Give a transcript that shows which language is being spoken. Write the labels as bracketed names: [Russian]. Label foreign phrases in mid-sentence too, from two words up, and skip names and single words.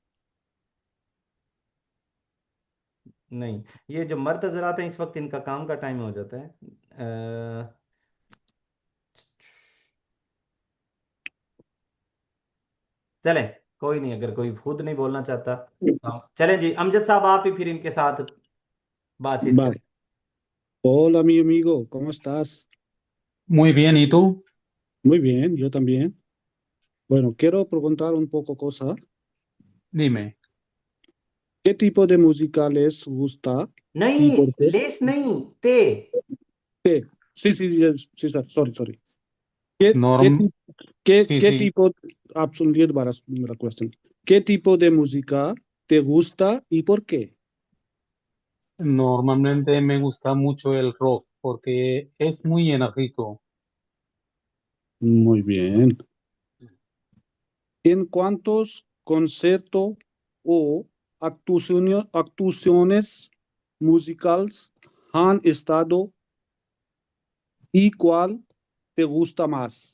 [Urdu] نہیں، یہ جو مرد حضرات ہیں اس وقت ان کا کام کا ٹائم ہو جاتا ہے. چلیں، کوئی نہیں، اگر کوئی خود نہیں بولنا چاہتا چلیں جی، امجد صاحب آپ ہی پھر ان کے ساتھ بات چیت [Spanish] Vale. [Urdu] करें। [Spanish] Hola, mi amigo, ¿cómo estás? Muy bien, ¿y tú? Muy bien, yo también. Bueno, quiero preguntar un poco cosa. Dime. ¿Qué tipo de música les gusta y [Urdu] नहीं, [Spanish] por qué? [Urdu] لیس نہیں، تے. [Spanish] Sí, sí, sí, sí, [English] sir, sorry. [Spanish] ¿Qué, qué, Norm, ti- qué, sí, qué sí. tipo, [Urdu] آپ سنیے دوبارہ میرا کویسچن, [Spanish] ¿qué tipo de música te gusta y por qué? Normalmente me gusta mucho el rock porque es muy enérgico. Muy bien. ¿En cuántos conciertos o actuaciones musicales han estado y cuál te gusta más?